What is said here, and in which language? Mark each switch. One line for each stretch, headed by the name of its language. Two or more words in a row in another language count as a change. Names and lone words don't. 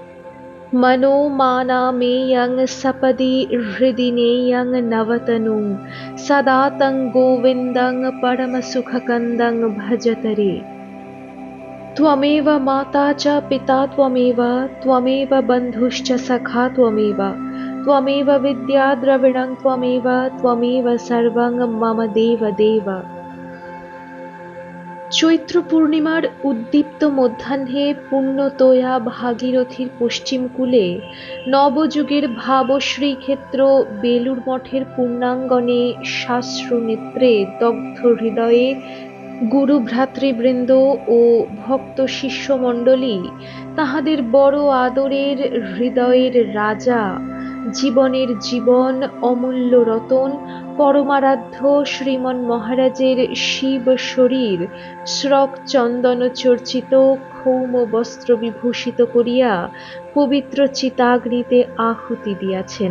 Sanskrit: मनोमानामेयं सपदि हृदि नेयं नवतनुं सदा तं गोविन्दं परमसुखकन्दं भजतरे। त्वमेव माता च पिता त्वमेव बन्धुश्च सखा त्वमेव विद्या द्रविणं त्वमेव सर्वं मम देव देव।
Bangla: চৈত্র পূর্ণিমার উদ্দীপ্ত মধ্যাহ্নে পুণ্যতোয়া ভাগীরথীর পশ্চিম কূলে নবযুগের ভাবশ্রীক্ষেত্র বেলুড় মঠের পূর্ণাঙ্গনে সাশ্রু নেত্রে দগ্ধ হৃদয়ে গুরু ভ্রাতৃবৃন্দ ও ভক্ত শিষ্যমণ্ডলী তাহাদের বড় আদরের হৃদয়ের রাজা, জীবনের জীবন অমূল্য রতন পরমারাধ্য শ্রীমন মহারাজের শিব শরীর শ্রক চন্দন চর্চিত ক্ষৌম বস্ত্র বিভূষিত করিয়া পবিত্র চিতাগ্নিতে আহুতি দিয়াছেন।